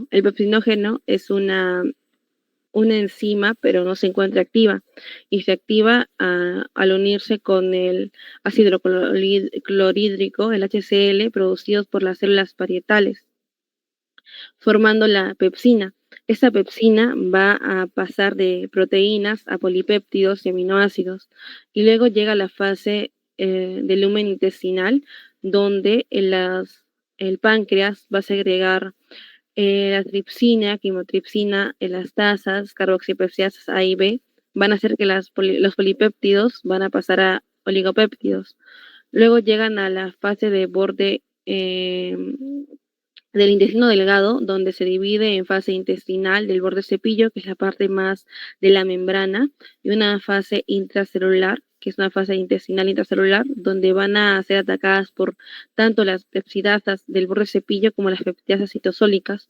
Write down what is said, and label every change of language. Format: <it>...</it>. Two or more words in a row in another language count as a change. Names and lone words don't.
<es>El pepsinógeno es una enzima, pero no se encuentra activa, y se activa al unirse con el ácido clorhídrico, el HCl, producidos por las células parietales, formando la pepsina. Esta pepsina va a pasar de proteínas a polipéptidos y aminoácidos, y luego llega a la fase del lumen intestinal, donde el páncreas va a segregar la tripsina, quimotripsina, elastasas, carboxipepsidasas A y B, van a hacer que los polipéptidos van a pasar a oligopéptidos. Luego llegan a la fase de borde del intestino delgado, donde se divide en fase intestinal del borde cepillo, que es la parte más de la membrana, y una fase intracelular, que es una fase intestinal intracelular, donde van a ser atacadas por tanto las pepsidasas del borde cepillo como las peptidasas citosólicas.</es>